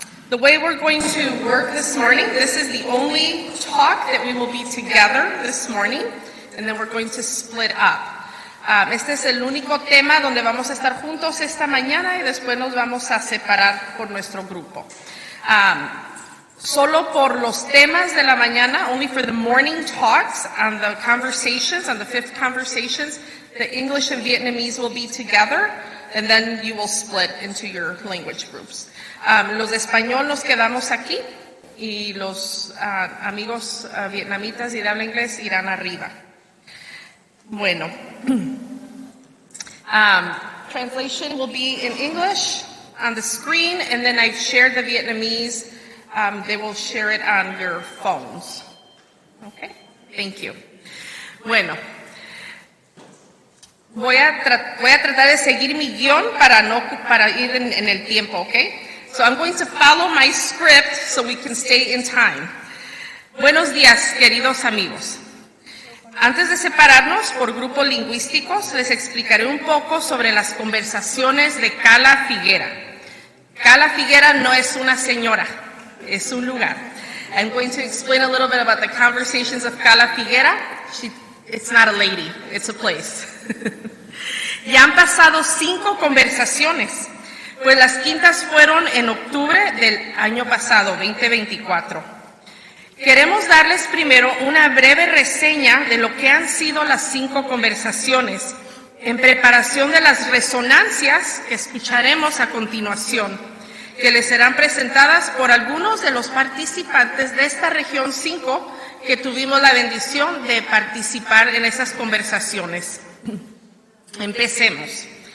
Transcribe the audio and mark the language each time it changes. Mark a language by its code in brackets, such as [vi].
[en] The way we're going to work this morning, this is the only talk that we will be together this morning, and then we're going to split up. [es] Este es el único tema donde vamos a estar juntos esta mañana y después nos vamos a separar por nuestro grupo. Solo por los temas de la mañana, [en] only for the morning talks and the conversations, and the fifth conversations, the English and Vietnamese will be together, and then you will split into your language groups. [es] Los de español nos quedamos aquí y los amigos vietnamitas y de habla inglés irán arriba. [en] Bueno, translation will be in English on the screen, and then I've shared the Vietnamese. They will share it on your phones. Okay, thank you. [es] Bueno, voy a tratar de seguir mi guión para ir en el tiempo, okay? [en] So I'm going to follow my script so we can stay in time. [es] Buenos días, queridos amigos. Antes de separarnos por grupos lingüísticos, les explicaré un poco sobre las conversaciones de Cala Figuera. Cala Figuera no es una señora, es un lugar. [en] I'm going to explain a little bit about the conversations of Cala Figuera. It's not a lady, it's a place. [es] Ya han pasado 5 conversaciones. Pues las quintas fueron en octubre del año pasado, 2024. Queremos darles primero una breve reseña de lo que han sido las 5 conversaciones, en preparación de las resonancias que escucharemos a continuación, que les serán presentadas por algunos de los participantes de esta región 5 que tuvimos la bendición de participar en esas conversaciones. Empecemos.